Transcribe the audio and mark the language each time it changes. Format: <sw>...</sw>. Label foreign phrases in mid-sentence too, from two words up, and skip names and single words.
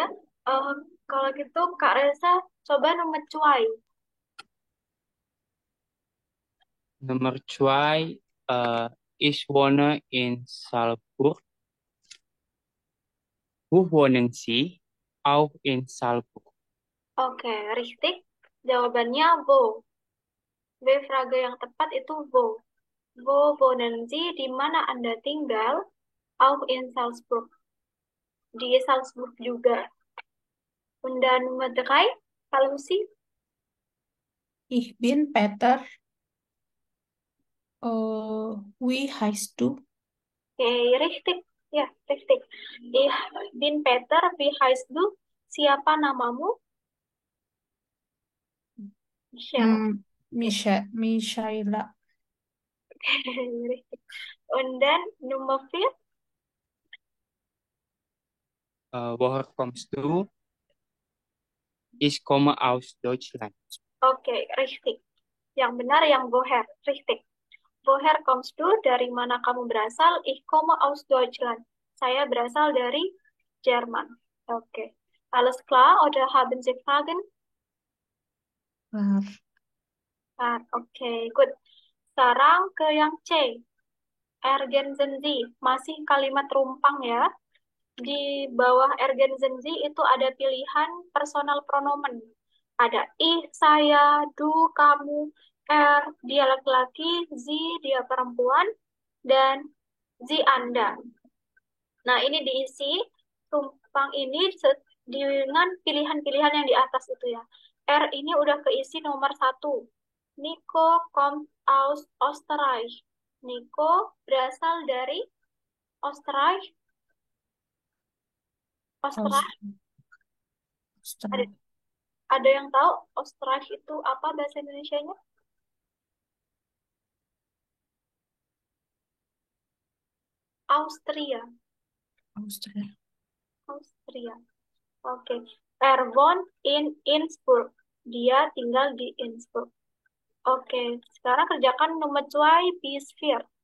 <id>Eh, kalau gitu Kak Reza coba nomor cuai.</id> <de>Nummer 2, ich wohne in Salzburg. Wo wohnen Sie? Auch in Salzburg.</de> <id>Oke, richtig. Jawabannya wo. W-frage yang tepat itu wo.</id> <de>Wo wohnen Sie,</de> <id>di mana Anda tinggal?</id> <de>Auch in Salzburg.</de> <id>Di Salzburg juga.</id> <de>Und dann Nummer 3, kalau Lucy. Ich bin Peter. Wie heißt du? Okay, richtig. Ya, richtig. Ich bin Peter, wie heißt du?</de> <id>Siapa namamu? Michelle. Michaela.</id> <de>Richtig. Und dann Nummer 4. Woher kommst du? Ich komme aus Deutschland. Oke, richtig.</de> <id>Yang benar yang woher, richtig.</id> <de>Woher kommst du?</de> <id>Dari mana kamu berasal?</id> <de>Ich komme aus Deutschland.</de> <id>Saya berasal dari Jerman. Oke.</id> <de>Alles klar oder haben Sie Fragen? Klar.</de> <id>Oke, good. Sekarang ke yang C.</id> <de>Ergänzen Sie.</de> <id>Masih kalimat rumpang ya. Di bawah</id> <de>ergänzen Sie</de> <id>itu ada pilihan</id> <de>personal pronomen.</de> <id>Ada ih, saya, du, kamu, dia laki-laki, sie, dia perempuan, dan sie, Anda. Nah, ini diisi tumpang ini dengan pilihan-pilihan yang di atas itu ya. R ini udah keisi nomor 1.</id> <de>Nico kommt aus Österreich.</de> <id>Nico berasal dari Österreich. Österreich. Ada, Australia. ada yang tahu Österreich itu apa bahasa Indonesianya? Austria. Australia. Austria. Oke.</id> <de>Er wohnt in Innsbruck.</de> <id>Dia tinggal di Innsbruck. Oke, sekarang kerjakan nomor 2 bis 4.</id>